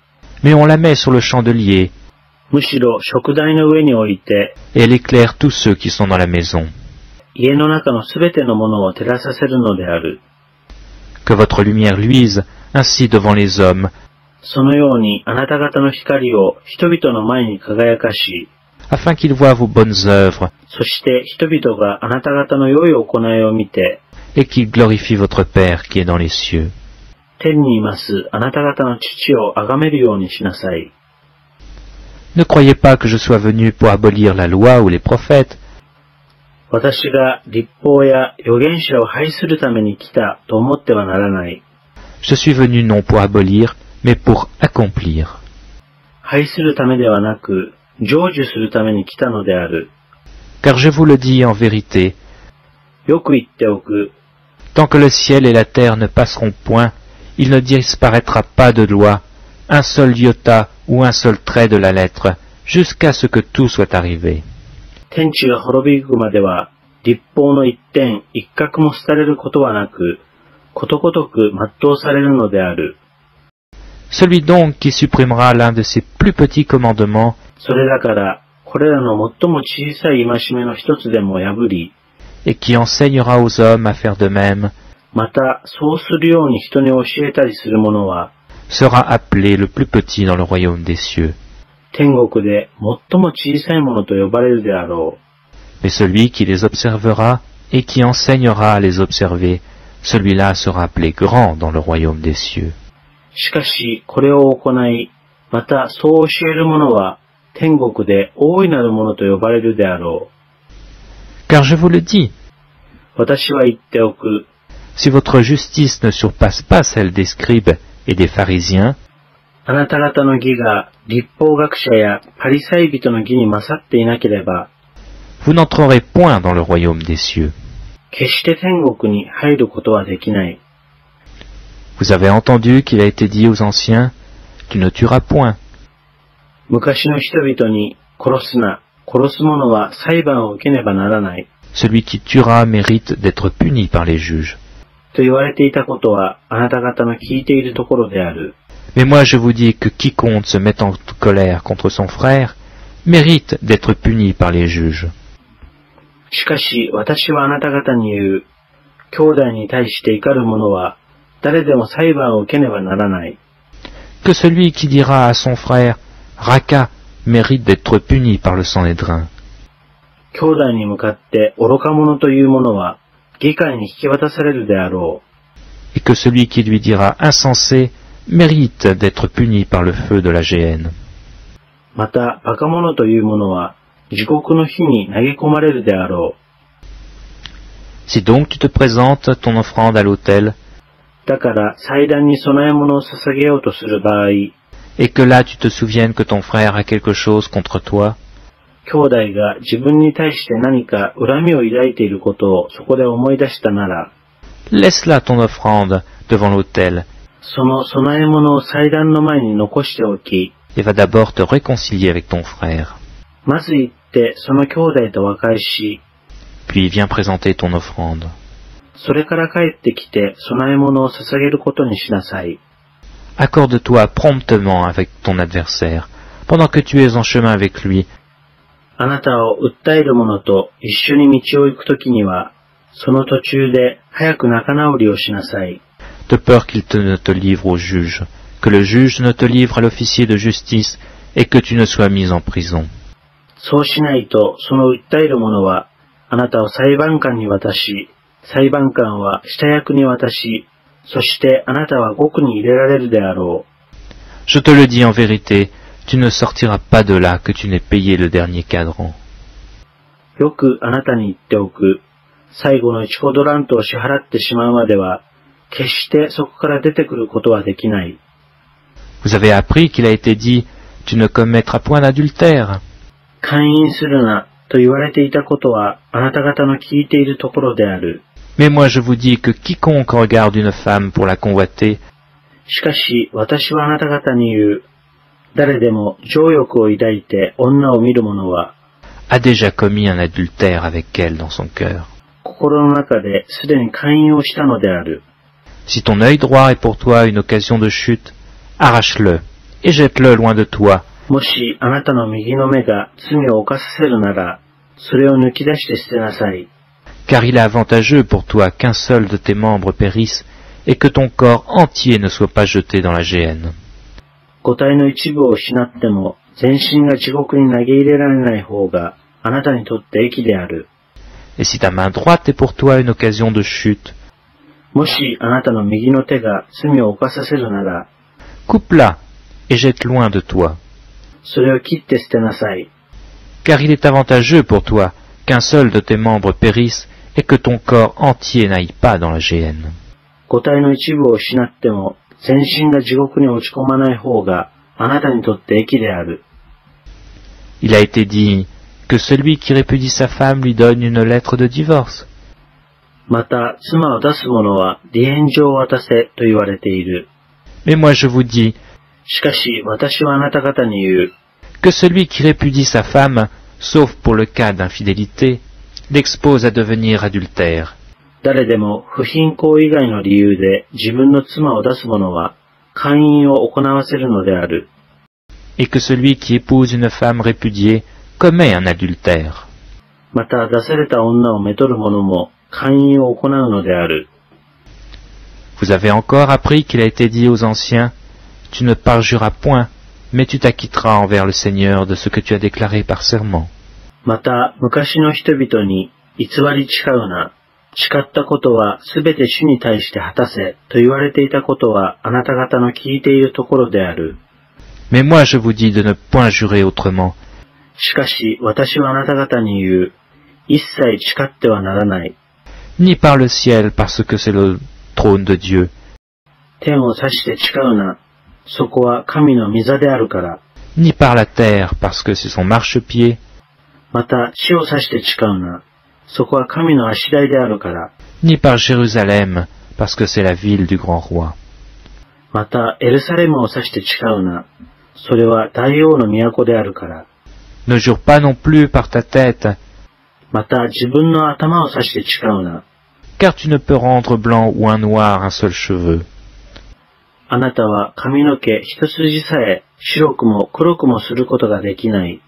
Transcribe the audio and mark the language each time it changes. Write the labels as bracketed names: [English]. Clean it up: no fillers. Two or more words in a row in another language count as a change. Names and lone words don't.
[French] mais on la met sur le chandelier, [Japanese] むしろ食台の上に置いて、 [French] et elle éclaire tous ceux qui sont dans la maison. [Japanese] 家の中のすべてのものを照らさせるのである。 [French] Que votre lumière luise ainsi devant les hommes, [Japanese] そのようにあなた方の光を人々の前に輝かし、 [French] afin qu'ils voient vos bonnes œuvres, [Japanese] そして人々があなた方の良い行いを見て、 [French] et qu'ils glorifient votre Père qui est dans les cieux. [Japanese] 天にいますあなた方の父を崇めるようにしなさい。 [French] Ne croyez pas que je sois venu pour abolir la loi ou les prophètes. [Japanese] 私が律法や預言者を廃するために来たと思ってはならない。 [French] Je suis venu non pour abolir, mais pour accomplir. [Japanese] 廃するためではなく、成就するために来たのである。 [French] Car je vous le dis en vérité, [Japanese] よく言っておく。 [French] tant que le ciel et la terre ne passeront point, il ne disparaîtra pas de loi, un seul iota ou un seul trait de la lettre, jusqu'à ce que tout soit arrivé. [Japanese] 天地が滅びゆくまでは、律法の一点一角も廃れることはなく、ことごとく全うされるのである。 [French] Celui donc qui supprimera l'un de ces plus petits commandements, [Japanese] それだから、これらの最も小さい戒めの一つでも破り、 [French] et qui enseignera aux hommes à faire de même, [Japanese] また、そうするように人に教えたりする者は、 [French] sera appelé le plus petit dans le royaume des cieux. [Japanese] 天国で最も小さいものと呼ばれるであろう。 [French] Mais celui qui les observera et qui enseignera à les observer, celui-là sera appelé grand dans le royaume des cieux. [Japanese] しかし、これを行い、またそう教える者は、天国で大いなるものと呼ばれるであろう。 [French] Car je vous le dis, [Japanese] 私は言っておく。 [French] si votre justice ne surpasse pas celle des scribes et des pharisiens, [Japanese] あなた方の義が律法学者やパリサイ人の義に勝っていなければ、 [French] vous n'entrerez point dans le royaume des cieux. [Japanese] 決して天国に入ることはできない。 [French] Vous avez entendu qu'il a été dit aux anciens, tu ne tueras point. [Japanese] 昔の人々に殺すな、殺す者は裁判を受けねばならない。 [French] Celui qui tuera mérite d'être puni par les juges. [Japanese] と言われていたことはあなた方の聞いているところである。 [French] Mais moi je vous dis que quiconque se met en colère contre son frère mérite d'être puni par les juges. [Japanese] しかし私はあなた方に言う。兄弟に対して怒る者は誰でも裁判を受けねばならない。 [French] Que celui qui dira à son frère Raka mérite d'être puni par le Sanhédrin. [Japanese] 兄弟に向かって愚か者という者は議会に引き渡されるであろう。 [French] Et que celui qui lui dira insensé mérite d'être puni par le feu de la géhenne. [Japanese] また、バカ者という者は、地獄の火に投げ込まれるであろう。 [French] Si donc tu te présentes ton offrande à l'autel, [Japanese] だから、祭壇に供え物を捧げようとする場合、 [French] et que là tu te souviennes que ton frère a quelque chose contre toi, [Japanese] 兄弟が自分に対して何か恨みを抱いていることをそこで思い出したなら、 [French] laisse là ton offrande devant l'autel, [Japanese] その供え物を祭壇の前に残しておき、 [French] et va d'abord te réconcilier avec ton frère. [Japanese] まず行ってその兄弟と和解し、 [French] Puis viens présenter ton offrande. [Japanese] それから帰ってきて供え物を捧げることにしなさい。 [French] Accorde-toi promptement avec ton adversaire, pendant que tu es en chemin avec lui, [Japanese] あなたを訴える者と一緒に道を行くときには、その途中で早く仲直りをしなさい。 [French] de peur qu'il ne te livre au juge, que le juge ne te livre à l'officier de justice, et que tu ne sois mis en prison. [Japanese] そうしないと、その訴える者は、あなたを裁判官に渡し、裁判官は下役に渡し、そしてあなたは獄に入れられるであろう。 [French] Je te le dis en vérité, tu ne sortiras pas de là que tu n'aies payé le dernier cadran. [Japanese] よくあなたに言っておく。最後の1コドラントを支払ってしまうまでは、決してそこから出てくることはできない。 [French] Vous avez appris qu'il a été dit, tu ne commettras point d'adultère. [Japanese] 姦淫するなと言われていたことはあなた方の聞いているところである。 [French] Mais moi je vous dis que quiconque regarde une femme pour la convoiter, [Japanese] しかし私はあなた方に言う。誰でも情欲を抱いて女を見る者は、 [French] a déjà commis un adultère avec elle dans son cœur. [Japanese] 心の中ですでに姦淫をしたのである。 [French] Si ton œil droit est pour toi une occasion de chute, arrache-le et jette-le loin de toi. [Japanese] もしあなたの右の目が罪を犯させるなら、それを抜き出して捨てなさい。 [French] Car il est avantageux pour toi qu'un seul de tes membres périsse et que ton corps entier ne soit pas jeté dans la géhenne. [Japanese] 五体の一部を失っても、全身が地獄に投げ入れられない方が、あなたにとって益である。 [French] Et si ta main droite est pour toi une occasion de chute, [Japanese] もしあなたの右の手が罪を犯させるなら、 [French] coupe-la et jette loin de toi. [Japanese] それを切って捨てなさい。 [French] Car il est avantageux pour toi qu'un seul de tes membres périsse et que ton corps entier n'aille pas dans la géhenne. [Japanese] 五体の一部を失っても、全身が地獄に落ち込まない方が、あなたにとって益である。 [French] Il a été dit que celui qui répudie sa femme lui donne une lettre de divorce. [Japanese] また、妻を出す者は離縁状を渡せと言われている。 [French] Mais moi je vous dis [Japanese] しかし、私はあなた方に言う。 [French] que celui qui répudie sa femme, sauf pour le cas d'infidélité, l'expose à devenir adultère. [Japanese] 誰でも不貧困以外の理由で自分の妻を出す者は、姦淫を行わせるのである。 [French] Et que celui qui épouse une femme répudiée commet un adultère. [Japanese] また、出された女をめとる者も、姦淫を行うのである。 [French] Vous avez encore appris qu'il a été dit aux anciens, « Tu ne parjuras point, mais tu t'acquitteras envers le Seigneur de ce que tu as déclaré par serment. » [Japanese] また、昔の人々に、偽り誓うな。誓ったことはすべて主に対して果たせ、と言われていたことはあなた方の聞いているところである。 [French] Mais moi je vous dis de ne point jurer autrement. [Japanese] しかし、私はあなた方に言う。一切誓ってはならない。 [French] Ni par le ciel, parce que c'est le trône de Dieu. [Japanese] 天を指して誓うな。そこは神の御座であるから。 [French] Ni par la terre, parce que c'est son marchepied. [Japanese] また、地を指して誓うな。そこは神の足台であるから。 [French] Ni par Jérusalem, parce que c'est la ville du grand roi. [Japanese] また、エルサレムを指して誓うな。それは大王の都であるから。 [French] Ne jure pas non plus par ta tête, [Japanese] また、自分の頭を指して誓うな。 [French] car tu ne peux rendre blanc ou un noir un seul cheveu. [Japanese] あなたは髪の毛一筋さえ白くも黒くもすることができない。